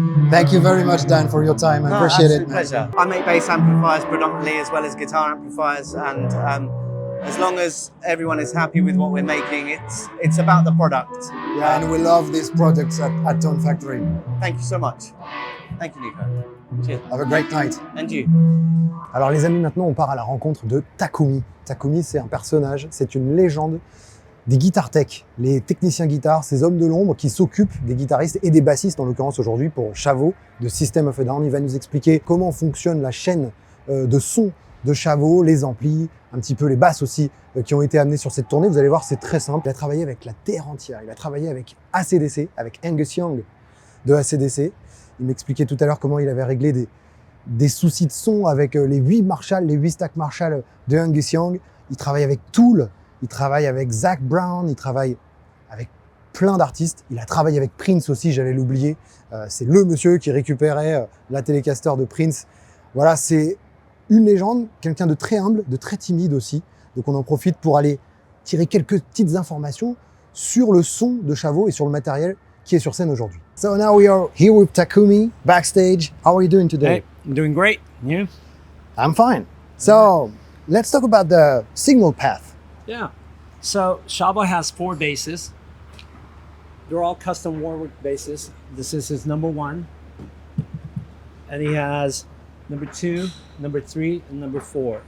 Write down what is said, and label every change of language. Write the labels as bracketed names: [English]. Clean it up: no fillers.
[English] Thank you very much, Dan, for your time. I appreciate it. Pleasure. I make bass amplifiers predominantly, as well as guitar amplifiers, and as long as everyone is happy with what we're making, it's about the product. Yeah, and we love these products at Tone Factory. Thank you so much. Thank you, Nico. Cheers. Have a great night. And you. [French] Alors les amis, maintenant on part à la rencontre de Takumi. Takumi, c'est un personnage, c'est une légende des guitares tech, les techniciens guitares, ces hommes de l'ombre qui s'occupent des guitaristes et des bassistes, en l'occurrence aujourd'hui pour Shavo de System of a Down. Il va nous expliquer comment fonctionne la chaîne de son de Shavo, les amplis, un petit peu les basses aussi qui ont été amenées sur cette tournée. Vous allez voir, c'est très simple. Il a travaillé avec la terre entière. Il a travaillé avec ACDC, avec Angus Young de ACDC. Il m'expliquait tout à l'heure comment il avait réglé des soucis de son avec les 8 Marshall, les 8 stacks Marshall de Angus Young. Il travaille avec Tool, il travaille avec Zach Brown, il travaille avec plein d'artistes. Il a travaillé avec Prince aussi, j'allais l'oublier. C'est le monsieur qui récupérait la Telecaster de Prince. Voilà, c'est une légende, quelqu'un de très humble, de très timide aussi. Donc on en profite pour aller tirer quelques petites informations sur le son de Shavo et sur le matériel qui est sur scène aujourd'hui. [English] So now we are here with Takumi backstage. How are you doing today? Hey, I'm doing great. You? I'm fine. So let's talk about the signal path. Yeah. So Shavo has 4 basses. They're all custom Warwick basses. This is his number 1. And he has number 2, number 3, and number 4.